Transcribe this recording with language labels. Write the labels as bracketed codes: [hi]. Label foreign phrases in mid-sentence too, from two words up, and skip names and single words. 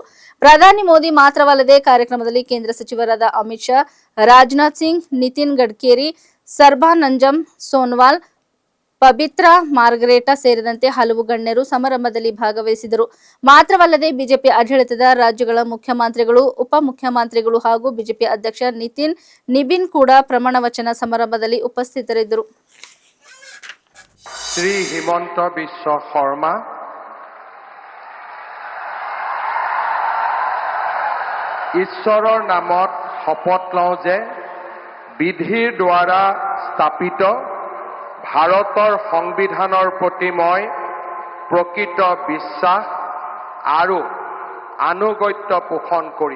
[kn] ಪ್ರಧಾನಿ ಮೋದಿ ಮಾತ್ರವಲ್ಲದೆ ಕಾರ್ಯಕ್ರಮದಲ್ಲಿ ಕೇಂದ್ರ ಸಚಿವರಾದ ಅಮಿತ್ ಶಾ, ರಾಜನಾಥ್ ಸಿಂಗ್, ನಿತಿನ್ ಗಡ್ಕರಿ, ಸರ್ಬಾನಂಜಂ ಸೋನ್ವಾಲ್, ಪಬಿತ್ರಾ ಮಾರ್ಗರೇಟಾ ಸೇರಿದಂತೆ ಹಲವು ಗಣ್ಯರು ಸಮಾರಂಭದಲ್ಲಿ ಭಾಗವಹಿಸಿದರು. ಮಾತ್ರವಲ್ಲದೆ ಬಿಜೆಪಿ ಆಡಳಿತದ ರಾಜ್ಯಗಳ ಮುಖ್ಯಮಂತ್ರಿಗಳು, ಉಪಮುಖ್ಯಮಂತ್ರಿಗಳು ಹಾಗೂ ಬಿಜೆಪಿ ಅಧ್ಯಕ್ಷ ನಿತಿನ್ ನಿಬಿನ್ ಕೂಡ ಪ್ರಮಾಣ ವಚನ ಸಮಾರಂಭದಲ್ಲಿ ಉಪಸ್ಥಿತರಿದ್ದರು. [as] শ্রী হিমন্ত বিশ্ব শৰ্মা, ঈশ্বৰৰ নামত শপত লওঁ যে বিধিৰ দ্বাৰা স্থাপিত ভাৰতৰ সংবিধানৰ প্ৰতি মই প্ৰকৃত বিশ্বাস আৰু আনুগত্য পোষণ কৰিম।